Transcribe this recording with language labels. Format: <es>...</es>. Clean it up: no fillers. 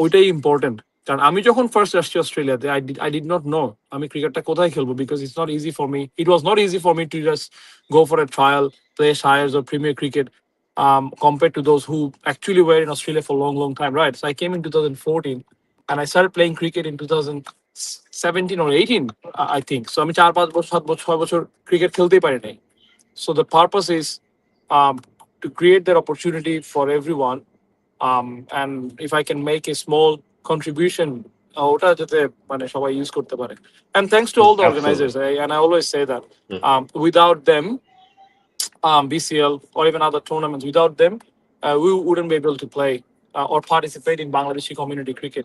<bn>ওইটাই important. কারণ আমি যখন ফার্স্ট আসছি অস্ট্রেলিয়াতে</bn> <en>I did not know</en> <bn>আমি ক্রিকেটটা কোথায় খেলবো</bn> <en>because it's not easy for me. It was not easy for me to just go for a trial, play Shires or Premier Cricket compared to those who actually were in Australia for a long, long time, right? So I came in 2014 and I started playing cricket in 2017 or 18, I think.</en> <bn>So আমি 4-5 বছর 7 বছর 6 বছর cricket খেলতেই পারি নাই.</bn> <en>So the purpose is to create that opportunity for everyone. And if I can make a small contribution,</en> <bn>ওটা যাতে মানে সবাই use করতে পারে.</bn> <en>And thanks to all the organizers, Absolutely. and I always say that without them, BCL or even other tournaments, without them, we wouldn't be able to play or participate in Bangladeshi community cricket.</en>